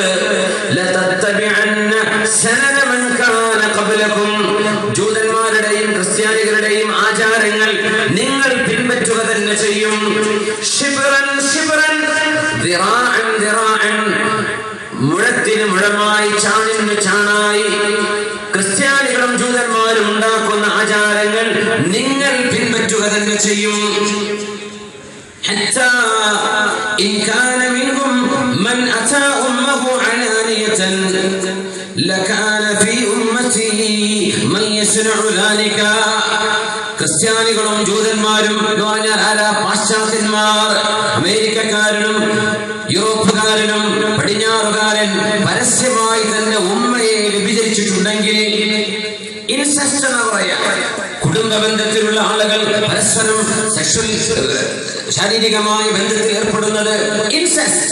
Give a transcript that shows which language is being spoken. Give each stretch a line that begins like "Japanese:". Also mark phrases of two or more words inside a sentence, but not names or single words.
Arabic: لتتبعن سنن من كان قبلكم,
Malayalam: ജൂതന്മാരുടെയും ക്രിസ്ത്യാനികളുടെയും ആചാരങ്ങൾ നിങ്ങൾ പിൻപറ്റുക തന്നെ ചെയ്യും.
Arabic: شبرا شبرا ذراعا ذراعا,
Malayalam: മുഴത്തിന് മുഴമായി ചാണിന് ചാണായി ക്രിസ്ത്യാനികളും ജൂതന്മാരും ഉണ്ടാക്കുന്ന ആചാരങ്ങൾ നിങ്ങൾ പിൻപറ്റുക തന്നെ ചെയ്യും.
Arabic: حتى إن كان منهم من أتى أمه علانية لكان في أمتي من يصنع ذلك.
Malayalam: ക്രിസ്ത്യാനികളും ജൂതന്മാരും എന്ന് പറഞ്ഞാൽ ആരാ? പാശ്ചാത്യന്മാർ. അമേരിക്കക്കാരനും യൂറോപ്പുകാരനും പടിഞ്ഞാറുകാരൻ പരസ്യമായി തന്നെ ഉമ്മയെ വ്യഭിചരിച്ചിട്ടുണ്ടെങ്കിൽ ഇൻസെസ്റ്റ് എന്ന് പറയാം. കുടുംബ ബന്ധത്തിലുള്ള ആളുകൾ പരസ്പരം സെക്ഷൽ ശാരീരികമായ ബന്ധത്തിൽ ഏർപ്പെടുന്നത് ഇൻസെസ്റ്റ്.